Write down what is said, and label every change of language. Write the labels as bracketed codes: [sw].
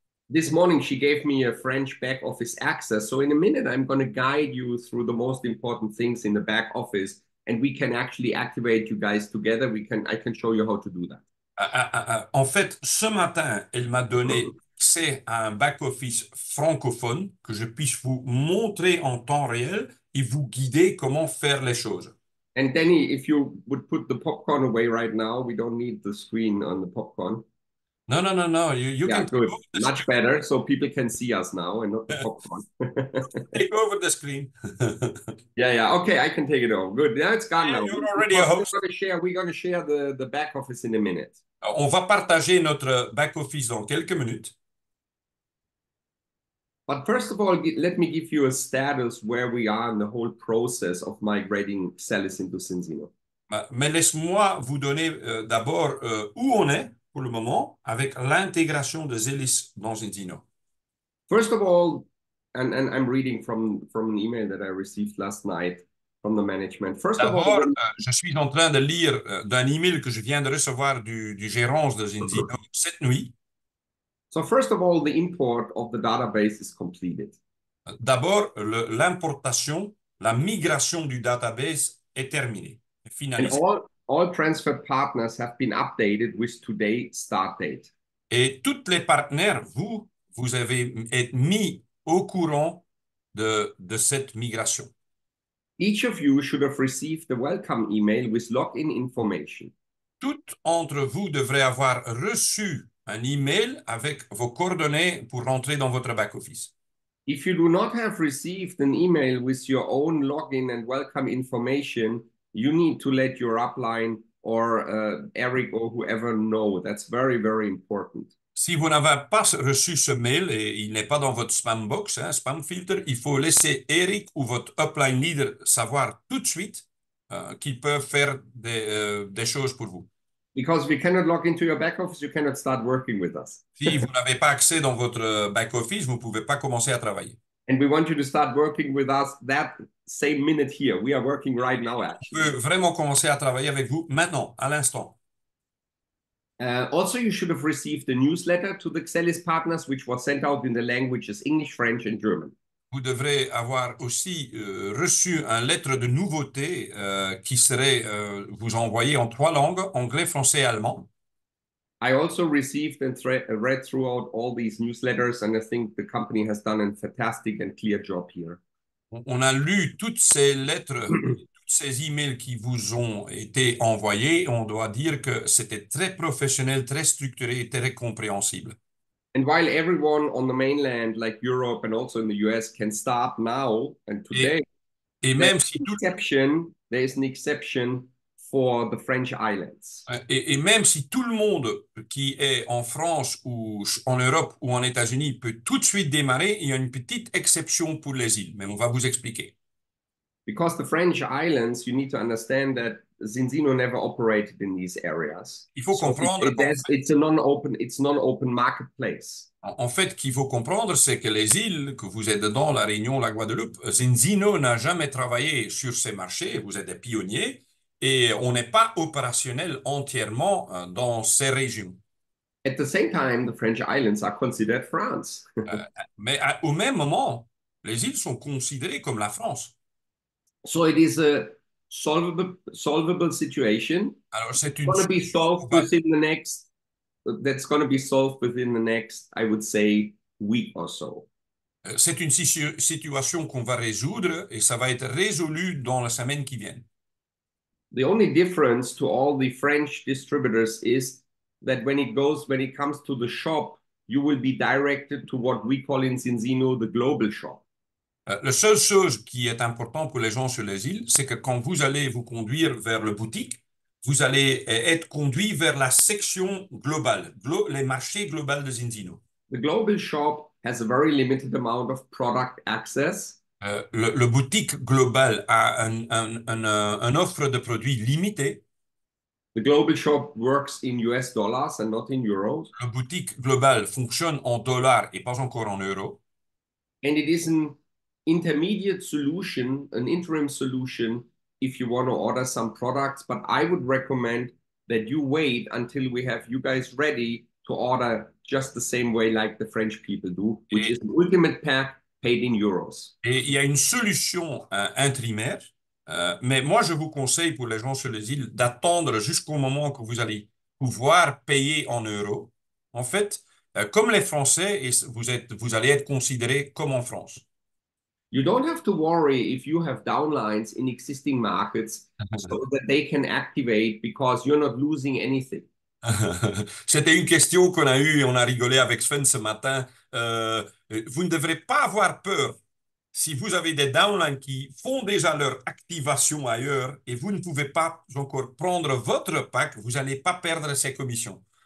[en] This morning, she gave me a French back office access. So in a minute, I'm going to guide you through the most important things in the back office, and we can actually activate you guys together. I can show you how to do that. [fr] En fait, ce matin, elle m'a donné accès à un back-office francophone que je puisse vous montrer en temps réel et vous guider comment faire les choses. [en] And Danny, if you would put the popcorn away right now, we don't need the screen on the popcorn. No, no, no, no. You Yeah, can good. Much better. So people can see us now and not the popcorn. take over the screen. Yeah. Okay, I can take it over. Good. Now it's gone now. You're already a host. We're going to share the back office in a minute. [fr] On va partager notre back-office dans quelques minutes. [en] But first of all, let me give you a status where we are in the whole process of migrating Celis into Cincino. [fr] Mais laisse-moi vous donner d'abord où on est pour le moment avec l'intégration de Zelis dans Zinzino. [en] First of all, and I'm reading from an email that I received last night from the management. First of all, [fr] D'abord, je suis en train de lire d'un email que je viens de recevoir du gérance de Zinzino cette nuit. [en] So first of all, the import of the database is completed. [fr] D'abord, l'importation, la migration du database est terminée, est [en] And [fr] finalisée. [en] all transfer partners have been updated with today's start date. [fr] Et tous les partenaires, vous avez été mis au courant de cette migration. [en] Each of you should have received the welcome email with login information. [fr] Tout entre vous devrait avoir reçu un email avec vos coordonnées pour rentrer dans votre back-office. [en] If you do not have received an email with your own login and welcome information, you need to let your upline or Eric or whoever know. That's very, very important. [fr] Si vous n'avez pas reçu ce mail et il n'est pas dans votre spam box, spam filter, il faut laisser Eric ou votre upline leader savoir tout de suite qu'ils peuvent faire des choses pour vous. [en] Because we cannot log into your back office, you cannot start working with us. [fr] Si vous n'avez pas accès dans votre back-office, vous ne pouvez pas commencer à travailler. [en] And we want you to start working with us that same minute here. We are working right now, [fr] On [en] actually. [fr] peut vraiment commencer à travailler avec vous maintenant, à l'instant. [en] Also, you should have received a newsletter to the Xelis partners, which was sent out in the languages English, French, and German. [fr] Vous devrez avoir aussi reçu une lettre de nouveauté qui serait vous envoyée en 3 langues, anglais, français et allemand. [en] I also received and read throughout all these newsletters, and I think the company has done a fantastic and clear job here. [fr] On a lu toutes ces lettres, tous ces emails qui vous ont été envoyés. On doit dire que c'était très professionnel, très structuré et très compréhensible. [en] And while everyone on the mainland, like Europe and also in the US, can start now and today, [fr] Et même si tout, [en] there is an exception for the French islands. [fr] et même si tout le monde qui est en France ou en Europe ou en États-Unis peut tout de suite démarrer, il y a une petite exception pour les îles, mais on va vous expliquer. [en] Because the French islands, you need to understand that Zinzino never operated in these areas. [fr] Il faut [en] So [fr] comprendre [en] it's non-open marketplace. [fr] En fait, qu'il faut comprendre, c'est que les îles que vous êtes dedans, la Réunion, la Guadeloupe, Zinzino n'a jamais travaillé sur ces marchés, vous êtes des pionniers, et on n'est pas opérationnel entièrement dans ces régions. [en] At the same time, the French islands are considered France. [fr] Mais au même moment, les îles sont considérées comme la France. [en] So it is a solvable situation. [fr] Alors, c'est [en] It's [fr] une [en] going to be [fr] solution [en] solved within the next, that's going to be solved within the next, I would say, week or so. [fr] c'est une situation qu'on va résoudre et ça va être résolu dans la semaine qui vient. [en] The only difference to all the French distributors is that when it comes to the shop, you will be directed to what we call in Zinzino the global shop. [fr] La seule chose qui est importante pour les gens sur les îles, c'est que quand vous allez vous conduire vers le boutique, vous allez être conduit vers la section globale, les marchés globaux de Zinzino. [en] The global shop has a very limited amount of product access. [fr] Le boutique global a un offre de produits limitée. [en] The global shop works in US dollars and not in euros. [fr] Le boutique global fonctionne en dollars et pas encore en euros. [en] And it is an intermediate solution, an interim solution, if you want to order some products. But I would recommend that you wait until we have you guys ready to order just the same way like the French people do, which is an ultimate pack paid in euros. [fr] Et il y a une solution intrimaire, mais moi je vous conseille pour les gens sur les îles d'attendre jusqu'au moment que vous allez pouvoir payer en euros. En fait, comme les Français, et vous allez être considéré comme en France. [en] You don't have to worry if you have downlines in existing markets so that they can activate because you're not losing anything. [fr] C'était une question qu'on a eue et on a rigolé avec Sven ce matin. Vous ne devrez pas avoir peur si vous avez des downlines qui font déjà leur activation ailleurs et vous ne pouvez pas encore prendre votre pack, vous n'allez pas perdre ces commissions.